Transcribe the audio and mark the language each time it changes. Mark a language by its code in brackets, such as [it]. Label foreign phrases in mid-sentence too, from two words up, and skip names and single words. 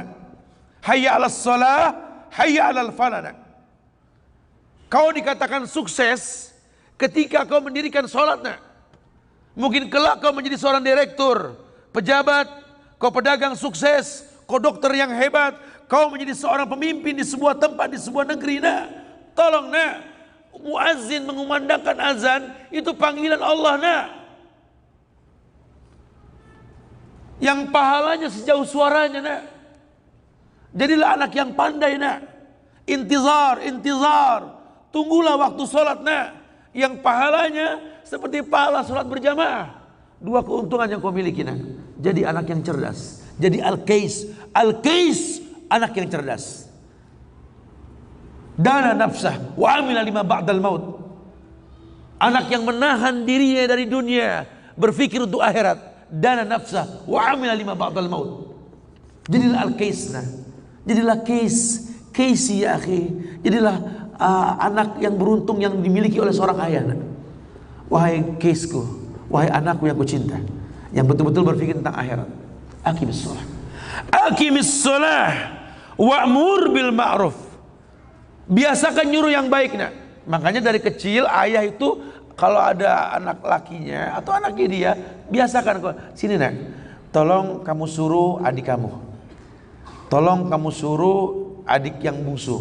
[ar] حي على الصلاة حي على الفلاح nak. [id] Kau dikatakan sukses ketika kau mendirikan sholat nak. Mungkin kelak kau menjadi seorang direktur, pejabat, kau pedagang sukses, kau dokter yang hebat, kau menjadi seorang pemimpin di sebuah tempat, di sebuah negeri nak. Tolong nak, muazzin mengumandangkan azan itu panggilan Allah nak. Yang pahalanya sejauh suaranya nak. Jadilah anak yang pandai nak. [ar] انتظار انتظار. [id] Tunggulah waktu sholat nak. Yang pahalanya seperti pahala sholat berjamaah. Dua keuntungan yang kau miliki nak. Jadi anak yang cerdas. Jadi al-kais. [ar] Al-kais, [id] anak yang cerdas. [ar] دان نفسه وعمل لما بعد الموت. [id] Anak yang menahan dirinya dari dunia, berfikir untuk akhirat. [ar] دان نفسه وعمل لما بعد الموت. [id] Jadilah al-kais nah. Jadilah [ar] كيسي يا أخي. [id] Jadilah anak yang beruntung yang dimiliki oleh seorang ayah nah. Wahai kaisku, wahai anakku yang kucinta, yang betul-betul berfikir tentang akhirat. [ar] أقم الصلاة. أقم الصلاة وأمر بالمعروف. [id] Biasakan nyuruh yang baik nak. Makanya dari kecil ayah itu kalau ada anak lakinya atau anaknya dia, biasakan kok. Sini nak, tolong kamu suruh adik kamu. Tolong kamu suruh adik yang bungsu.